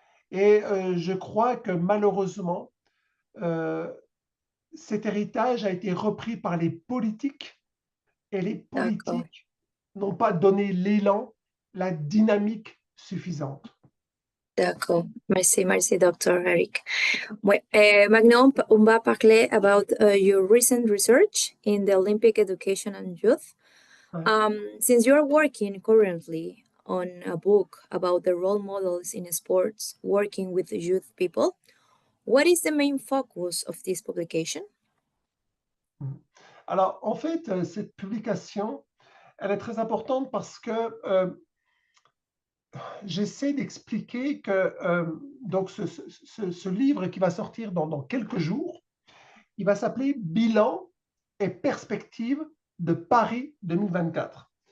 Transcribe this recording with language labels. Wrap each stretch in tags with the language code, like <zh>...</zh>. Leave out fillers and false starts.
<fr>Et je crois que malheureusement, euh, cet héritage a été repris par les politiques et les d'accord. politiques n'ont pas donné l'élan, la dynamique suffisante. D'accord. Merci, merci, Dr. Eric. Ouais, maintenant, on va parler</fr> <en>about your recent research in the Olympic education and youth.</en> <fr>Ouais.</fr> <en>Since you are working currently on a book about the role models in sports working with youth people, what is the main focus of this publication?</en> <fr>Alors, en fait, cette publication, elle est très importante parce que j'essaie d'expliquer que donc ce livre qui va sortir dans quelques jours, il va s'appeler Bilan et perspectives de Paris 2024.</fr>